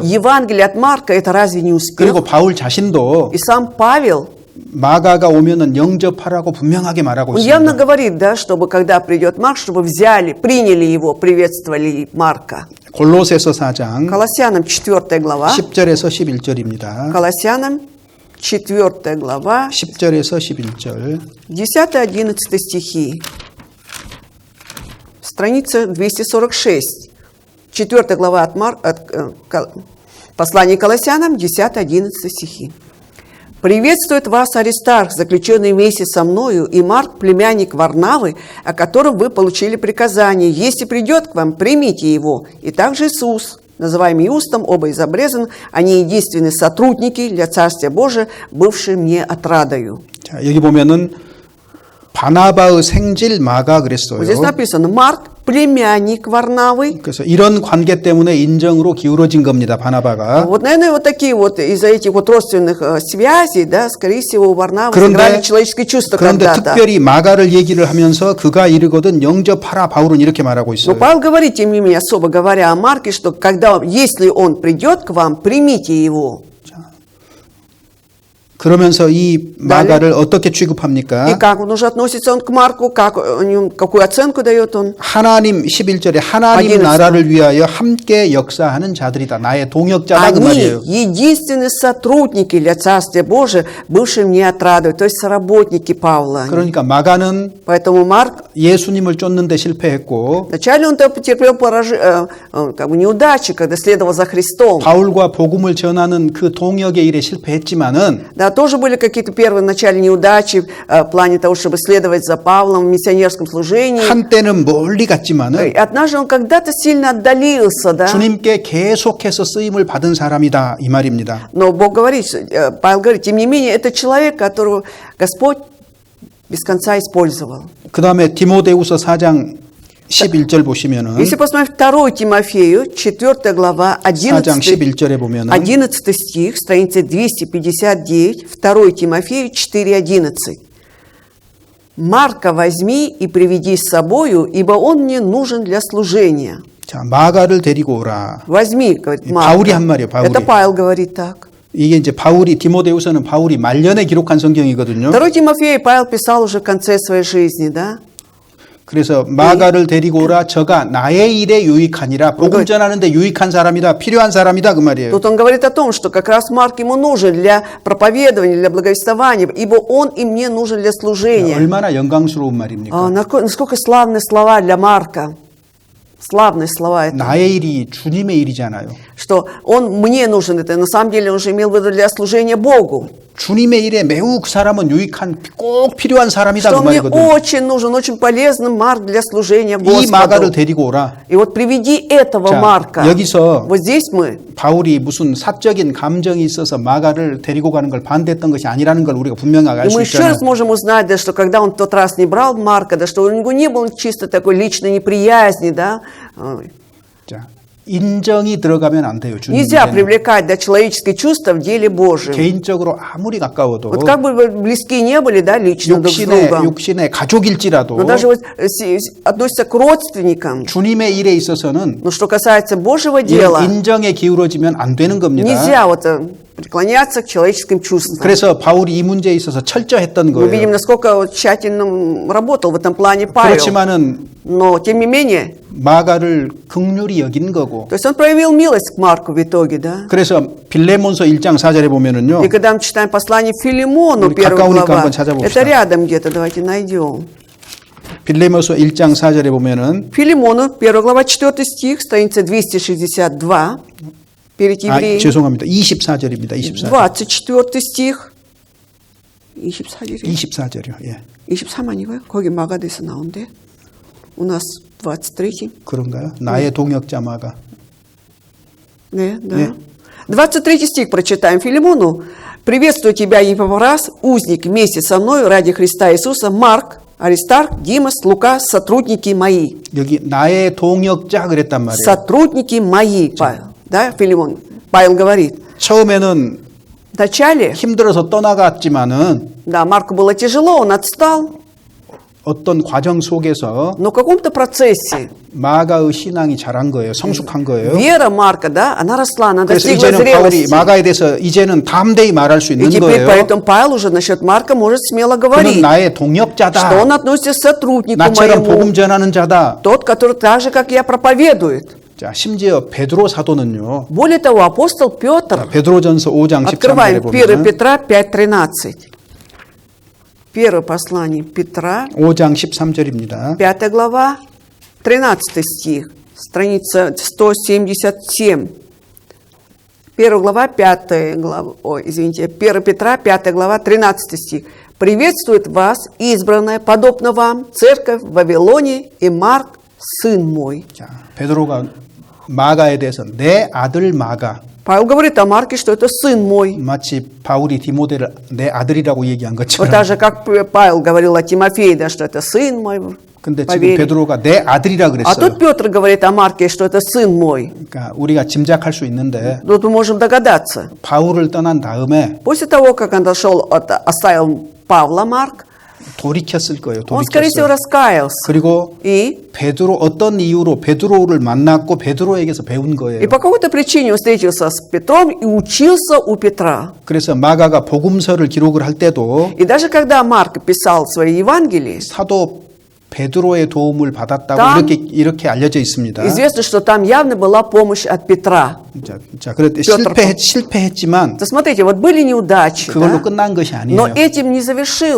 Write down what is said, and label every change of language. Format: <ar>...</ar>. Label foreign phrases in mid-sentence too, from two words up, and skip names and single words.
<ru>Евангелие от Марка, это разве не успех?</ru> <ko>그리고 바울 자신도</ko> <ru>И сам Павел,</ru> <ko>마가가 오면은 영접하라고 분명하게 말하고</ko> <ru>он явно</ru> <ko>있습니다.</ko> <ru>говорит, да, чтобы когда придет Марк, чтобы взяли, приняли его, приветствовали Марка.</ru> <ko>골로새서 4장</ko> <ru>Колоссянам 4 глава.</ru> <ko>10절에서 11절입니다.</ko> <ru>Колоссянам 4 глава,</ru> <ko>10절에서 11절.</ko> <ru>10-11 стихи. Страница 246. 4 глава от послания к Колоссянам, 10-11 стихи. «Приветствует вас Аристарх, заключенный вместе со мною, и Марк, племянник Варнавы, о котором вы получили приказание. Если придет к вам, примите его. И также Иисус, называемый Иустом, оба из обрезан, они единственные сотрудники для Царствия Божия, бывшие мне отрадою».</ru> <ko>자, 여기 보면은 바나바의 생질 마가 그랬어요.</ko> <ru>Вот здесь написано «Марк, племянник Варнавы».</ru> <ko>그래서 이런 관계 때문에 인정으로 기울어진 겁니다. 바나바가.</ko> <ru>Вот, наверное, вот такие вот, из-за этих вот родственных связей, да, скорее всего, у Варнавы сыграли человеческое чувство</ru> <ko>그런데</ko> <ru>когда-то.</ru> <ko>특별히 마가를 얘기를 하면서 그가 이르거든 영접하라 바울은 이렇게 말하고</ko> <ru>Но</ru> <ko>있어요.</ko> <ru>Павел говорит, тем не менее, особо говоря о Марке, что когда, если он придет к вам, примите его.</ru> <ko>그러면서 이 마가를 어떻게</ko> <ru>И</ru> <ko>취급합니까?</ko> <ru>как он уже относится он к Марку, какую оценку дает он?</ru> <ko>하나님 11절에 하나님 11. 나라를 위하여 함께 역사하는 자들이다. 나의 동역자다 그</ko> <ru>Они</ru> <ko>말이에요.</ko> <ru>единственные сотрудники для Царствия Божия, бывшие мне отрадуют, то есть соработники Павла.</ru> <ko>그러니까 마가는</ko> <ru>Поэтому Марк,</ru> <ko>예수님을 쫓는데 실패했고</ko> <ru>вначале он потерпел как бы неудачи, когда следовал за Христом.</ru> <ko>바울과 복음을 전하는 그 동역의 일에 실패했지만은</ko> <ru>Да, тоже были какие-то первые начальные неудачи в плане того, чтобы следовать за Павлом в миссионерском служении.</ru> <ko>한때는 멀리 갔지만은</ko> <ru>Однажды он когда-то сильно отдалился, да?</ru> <ko>주님께 계속해서 쓰임을 받은 사람이다 이 말입니다.</ko> <ru>Но Бог говорит, Павел говорит, тем не менее, это человек, которого Господь без конца использовал.</ru> <ko>그 다음에 디모데후서 4장 11절 보시면은</ko> <ru>Если посмотреть 2 Тимофею, 4 глава,</ru> <ko>4장 11 11절에 보면은</ko> <ru>11 стих, страница 259, 2 Тимофею 4:11. «Марка возьми и приведи с собою, ибо он мне нужен для служения».</ru> <ko>자, 마가를 데리고 오라.</ko> <ru>Возьми, говорит</ru> <ko>바울이 한</ko> <ru>Марка.</ru> <ko>말이에요, 바울이.</ko> <ru>Это Павел говорит так.</ru> <ko>이게 이제 바울이 디모데후서는 바울이 말년에 기록한 성경이거든요.</ko> <ru>2 Тимофея Павел писал уже в конце своей жизни, да?</ru> <ko>그래서 마가를 데리고 오라. 저가 나의 일에 유익하니라. 복음 전하는데 유익한 사람이다. 필요한 사람이다 그 말이에요.</ko> <ru>Тут он говорит о том, что как раз Марк ему нужен для проповедования, для благовествования, ибо он и мне нужен для служения.</ru> <ko>얼마나 영광스러운 말입니까?</ko> <ru>Насколько славные слова для Марка. Славные слова это.</ru> <ko>나의 일이 주님의 일이잖아요.</ko> <ru>Что он мне нужен, это на самом деле он же имел в виду для служения Богу.</ru> <ko>주님의 일에 매우 그 사람은 유익한 꼭 필요한 사람이다</ko> <ru>Что</ru> <ko>그</ko> <ru>мне</ru> <ko>말이거든요.</ko> <ru>очень нужен, очень полезный Марк для служения</ru> <ko>이 마가를</ko> <ru>Господу.</ru> <ko>데리고 오라.</ko> <ru>И вот приведи этого</ru> <ko>자,</ko> <ru>Марка.</ru> <ko>여기서</ko> <ru>Вот здесь мы.</ru> <ko>바울이 무슨 사적인 감정이 있어서 마가를 데리고 가는 걸 반대했던 것이 아니라는 걸 우리가 분명하게 알</ko> <ru>И</ru> <ko>수</ko> <ru>мы еще</ru> <ko>있잖아요.</ko> <ru>раз можем узнать, да, что когда он в тот раз не брал Марка, да, что у него не было чисто такой личной неприязни, да.</ru> <ko>자, 인정이 들어가면 안 돼요. 주님</ko> <ru>Нельзя</ru> <ko>일에는.</ko> <ru>привлекать, да, человеческие чувства в деле Божьем.</ru> <ko>개인적으로 아무리 가까워도</ko> <ru>Вот как бы вы близки не были, да, лично друг с другом,</ru> <ko>육신의 가족일지라도</ko> <ru>но даже вот относятся к родственникам.</ru> <ko>주님의 일에 있어서는</ko> <ru>Но что касается Божьего</ru> <ko>이런</ko> <ru>дела,</ru> <ko>인정에 기울어지면 안 되는 겁니다.</ko> <ru>нельзя вот преклоняться к человеческим чувствам.</ru> <ko>그래서 바울이 이 문제에 있어서 철저했던</ko> <ru>Мы видим,</ru> <ko>거예요.</ko> <ru>насколько вот тщательно работал в этом плане Павел.</ru> <ko>그렇지만은</ko> <ru>Но, тем не менее,</ru> <ko>마가를 긍휼히 여긴 거고.</ko> <ru>то есть он проявил милость к Марку в итоге, да.</ru> <ko>그래서 빌레몬서 1장 4절에 보면은요.</ko> <ru>И когда мы читаем послание Филимону,</ru> <ko>우리 1 가까우니까</ko> <ru>глава,</ru> <ko>한번 찾아봅시다.</ko> <ru>это рядом где-то, давайте найдем.</ru> <ko>빌레몬서 1장 4절에 보면은</ko> <ru>Филимону, 1 глава, 4 стих, страница 262, перед евреями.</ru> <ko>죄송합니다. 24절입니다. 24절.</ko> <ru>24 стих. 24절이요.</ru> <ko>24절이요. 예. 23 아니고요? 거기 마가데서 나온대.</ko> <ru>У нас 23.</ru> <ko>그런가요? 나의 동역자 마가.</ko> <ru>Да, да. Не. 23 стих прочитаем Филимону. «Приветствую тебя, Епафрас, узник вместе со мной ради Христа Иисуса, Марк, Аристарх, Димас, Лука, сотрудники мои».</ru> <ko>여기 나의 동역자 그랬단 말이에요.</ko> <ru>Сотрудники мои, Павел. Да, Филимон? Павел говорит.</ru> <ko>처음에는</ko> <ru>Вначале,</ru> <ko>힘들어서 떠나갔지만은</ko> <ru>да, Марку было тяжело, он отстал,</ru> <ko>어떤 과정 속에서</ko> <ru>но в каком-то процессе</ru> <ko>마가의 신앙이 자란 거예요. 성숙한 거예요.</ko> <ru>вера Марка, да, она росла, она</ru> <ko>그래서</ko> <ru>достигла</ru> <ko>이제는 바울이</ko> <ru>зрелости.</ru> <ko>마가에 대해서 이제는 담대히 말할 수</ko> <ru>И</ru> <ko>있는</ko> <ru>теперь</ru> <ko>거예요.</ko> <ru>поэтому Павел уже насчет Марка может смело</ru> <ko>그는</ko> <ru>говорить,</ru> <ko>나의</ko> <ru>что</ru> <ko>동역자다.</ko> <ru>он относится к сотруднику</ru> <ko>나처럼</ko> <ru>моему,</ru> <ko>복음 전하는 자다.</ko> <ru>тот, который так же, как я, проповедует.</ru> <ko>자, 심지어 베드로 사도는요.</ko> <ru>Более того, апостол Петр,</ru> <ko>베드로전서 5장 13절에</ko> <ru>открываем 1</ru> <ko>보면</ko> <ru>Петра 5:13. Первое послание Петра,</ru> <ko>5장 13절입니다.</ko> <ru>5 глава, 13 стих, страница 177. 1 глава, 5 глава, 1 Петра, 5 глава, 13 стих. «Приветствует вас, избранная, подобно вам, церковь в Вавилоне и Марк, сын мой».</ru> <ko>자, 베드로가 마가에 대해서 내 아들 마가,</ko> <ru>Павел говорит о Марке, что это сын мой.</ru> <ko>마치 바울이 디모데를 내 아들이라고 얘기한</ko> <ru>Вот</ru> <ko>것처럼.</ko> <ru>так же, как Павел говорил о Тимофее, да, что это сын мой.</ru> <ko>근데</ko> <ru>по</ru> <ko>지금</ko> <ru>вере.</ru> <ko>베드로가 내 아들이라</ko> <ru>А</ru> <ko>그랬어요.</ko> <ru>тут Петр говорит о Марке, что это сын мой.</ru> <ko>그러니까 우리가 짐작할 수 있는데</ko> <ru>Тут мы можем догадаться.</ru> <ko>바울을 떠난 다음에</ko> <ru>После того, как он оставил Павла Марк,</ru> <ko>돌이켰을 거예요.</ko> <ru>он, скорее всего,</ru> <ko>돌이켰어요.</ko> <ru>раскаялся.</ru> <ko>그리고</ko> <ru>И</ru> <ko>베드로 어떤 이유로 베드로를 만났고 베드로에게서 배운 거예요.</ko> <ru>по какой-то причине он встретился с Петром и учился у Петра.</ru> <ko>그래서 마가가 복음서를 기록을 할 때도</ko> <ru>И даже когда Марк писал свои Евангелия,</ru> <ko>사도 베드로의 도움을 받았다고 땀. 이렇게 알려져 있습니다.</ko> <ru>известно, что там явно была помощь от Петра.</ru> <ko>자, 그런데</ko> <ru>Петр</ru> <ko>실패했지만</ko> <ru>То смотрите, вот были неудачи,</ru> <ko>그걸로</ko> <ru>да?</ru> <ko>끝난 것이</ko> <ru>Но</ru> <ko>아니에요.</ko> <ru>этим не завершилось.</ru>